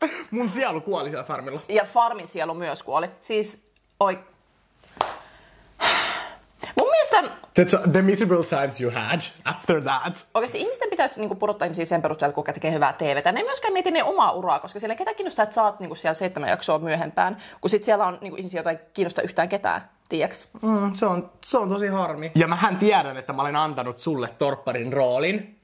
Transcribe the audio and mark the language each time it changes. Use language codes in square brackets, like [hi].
[fi] Mun sielu kuoli siellä farmilla. Ja Farmin sielu myös kuoli. Siis, mun mielestä... [en] That's the miserable times you had after that. [fi] Oikeasti ihmisten pitäisi niinku pudottaa ihmisiä sen perusteella, kuka tekee hyvää TVtä. Ne ei myöskään mieti ne omaa uraa, koska siellä ei ketään kiinnostaa, että sä oot niinku siellä 7 jaksoa myöhempään, kun sit siellä on niinku ihmisiä, joita ei kiinnosta yhtään ketään. Tiiäks? Se on tosi harmi. Ja mähän tiedän, että mä olen antanut sulle torpparin roolin.